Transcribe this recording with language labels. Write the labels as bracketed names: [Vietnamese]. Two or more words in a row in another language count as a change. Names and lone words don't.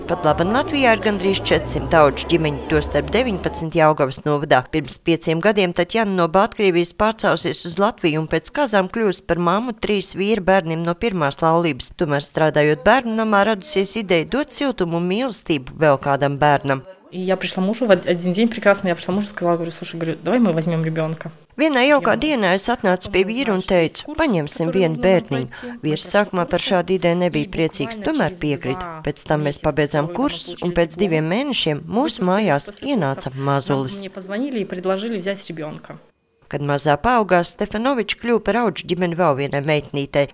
[Latvian] Patlaban Latvijā ir gandrīz 400 auģu ģimeņu, tostarp 19 Jelgavas novadā. Pirms 5 gadiem Taķjana no Baltkrievijas pārcēlusies uz Latviju un pēc kazām kļūst par mammu 3 vīra bērniem no pirmās laulības. Tomēr strādājot bērnu namā radusies ideja dot siltumu un mīlestību vēl kādam bērnam. [Russian] И я пришла мужу в один день прекрасно, я пришла мужу и сказала, говорю, слушай, давай мы возьмем ребенка. [Latvian] Vienā jaukā dienā es atnācu pie vīra un teicu, paņemsim vienu bērniņu. Vīrs sākumā par šādu ideju nebija priecīgs, tomēr piekrita. Pēc tam mēs pabeidzām kursus un pēc 2 mēnešiem mūsu mājās ienāca mazulis. Kad mazā paaugās, Stefanovičs kļuva par auģu ģimeni vēl vienai meitnītei.